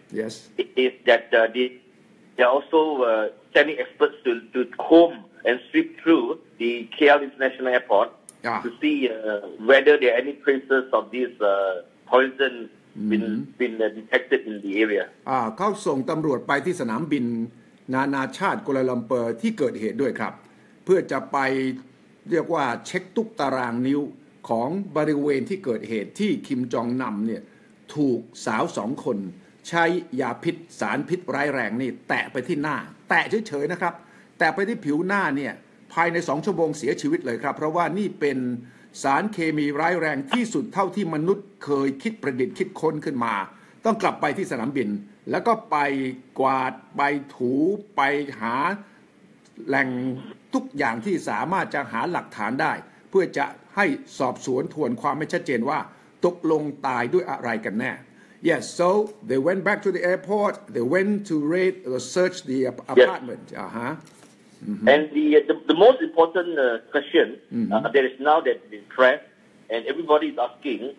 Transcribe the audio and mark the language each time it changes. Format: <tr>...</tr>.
<en>Yes, is that they are also sending experts to comb and sweep through the KL International Airport to see whether there are any traces of this poison been detected in the area.</en> <th>เขาส่งตำรวจไปที่สนามบินนานาชาติกัวลาลัมเปอร์ที่เกิดเหตุด้วยครับเพื่อจะไปเรียกว่าเช็คทุกตารางนิ้วของบริเวณที่เกิดเหตุที่คิมจองนัมเนี่ยถูกสาว2 คนใช้ยาพิษสารพิษร้ายแรงนี่แตะไปที่หน้าแตะเฉยๆนะครับแตะไปที่ผิวหน้าเนี่ยภายใน2 ชั่วโมงเสียชีวิตเลยครับเพราะว่านี่เป็นสารเคมีร้ายแรงที่สุดเท่าที่มนุษย์เคยคิดประดิษฐ์คิดค้นขึ้นมาต้องกลับไปที่สนามบิน แล้วก็ไปกวาดไปถูไปหาแหล่งทุกอย่างที่สามารถจะหาหลักฐานได้เพื่อจะให้สอบสวนทวนความไม่ชัดเจนว่าตกลงตายด้วยอะไรกันแน่</th> <en>Yes, so they went back to the airport. They went to raid or search the apartment. Yes. And the most important question that is now that the press and everybody is asking</en>